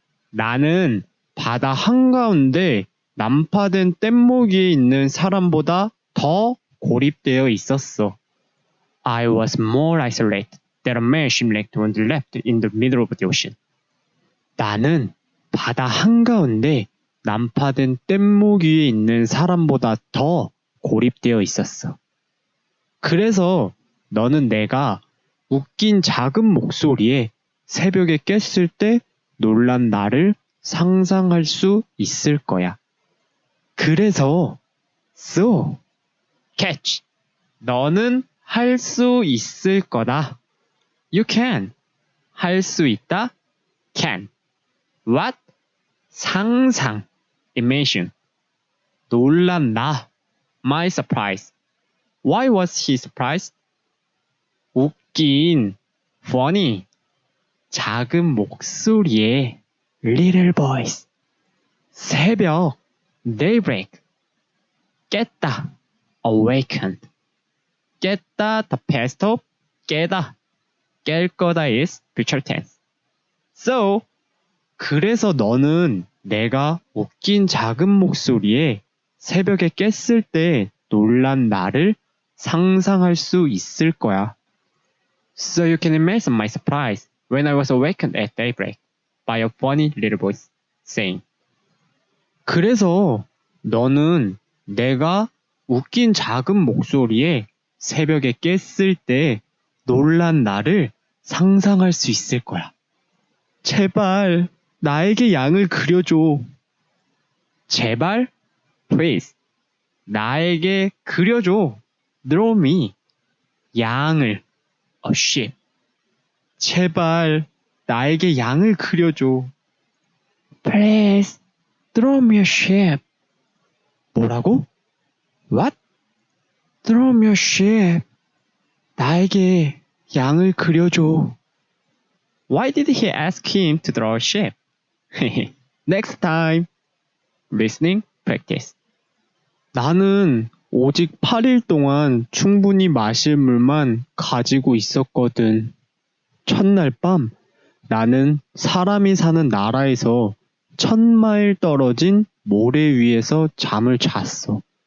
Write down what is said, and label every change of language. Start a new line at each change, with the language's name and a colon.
Korean: 나는 바다 한가운데 난파된 뗏목 위에 있는 사람보다 더 고립되어 있었어.
English: I was more isolated than a man shipwrecked on the left in the middle of the ocean.
Korean: 나는 바다 한가운데 난파된 뗏목 위에 있는 사람보다 더 고립되어 있었어. 그래서 너는 내가 웃긴 작은 목소리에 새벽에 깼을 때 놀란 나를 상상할 수 있을 거야. 그래서
English: So, catch.
Korean: 너는 할 수 있을 거다.
English: You can.
Korean: 할 수 있다.
English: can. What?
Korean: 상상.
English: Imagine.
Korean: 놀란다.
English: My surprise. Why was he surprised?
Korean: 웃긴.
English: funny.
Korean: 작은 목소리에
English: little voice.
Korean: 새벽.
English: daybreak.
Korean: 깼다.
English: awakened.
Korean: 깼다,
English: the past of
Korean: 깨다. 깰 거다
English: is future tense. So,
Korean: 그래서 너는 내가 웃긴 작은 목소리에 새벽에 깼을 때 놀란 나를 상상할 수 있을 거야.
English: So you can imagine my surprise when I was awakened at daybreak by a funny little voice saying.
Korean: 그래서 너는 내가 웃긴 작은 목소리에 새벽에 깼을 때 놀란 나를 상상할 수 있을 거야. 제발 나에게 양을 그려줘. 제발,
English: please.
Korean: 나에게 그려줘.
English: Draw me.
Korean: 양을,
English: a sheep.
Korean: 제발 나에게 양을 그려줘.
English: Please, draw me a sheep.
Korean: 뭐라고?
English: What? Draw me a sheep.
Korean: 나에게 양을 그려줘.
English: Why did he ask him to draw a sheep? Next time. Listening practice.
Korean: 나는 오직 8일 동안 충분히 마실 물만 가지고 있었거든. 첫날 밤 나는 사람이 사는 나라에서 1000마일 떨어진 모래 위에서 잠을 잤어.